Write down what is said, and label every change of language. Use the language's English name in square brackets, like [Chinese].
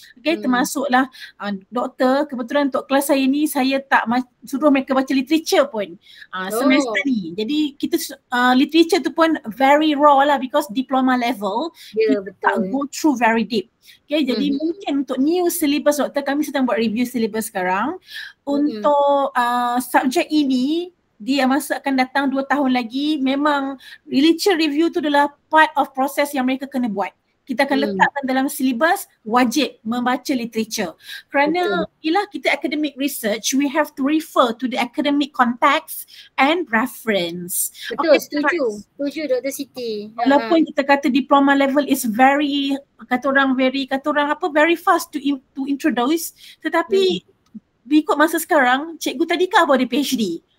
[Malay] Okay, termasuklah doktor, kebetulan untuk kelas saya ni saya tak suruh mereka baca literature pun semester ni. Jadi kita [English] literature tu pun very raw lah because diploma level, [Malay] kita tak [English] go through very deep. [Malay] Okay, jadi mungkin untuk [English] new syllabus [Malay] doktor, kami sedang buat review syllabus sekarang. Untuk subjek ini, dia masa akan datang 2 tahun lagi, memang literature review tu adalah part of proses yang mereka kena buat. Kita akan letakkan dalam syllabus wajib membaca literature. Kerana ialah kita [English] academic research, we have to refer to the academic context and reference. [Malay] Betul, setuju Dr. Siti. Walaupun kita kata [English] diploma level is very, [Malay] kata orang [English] very fast to [Malay] nak tetapi ikut masa sekarang, cikgu tadi kan ada PhD.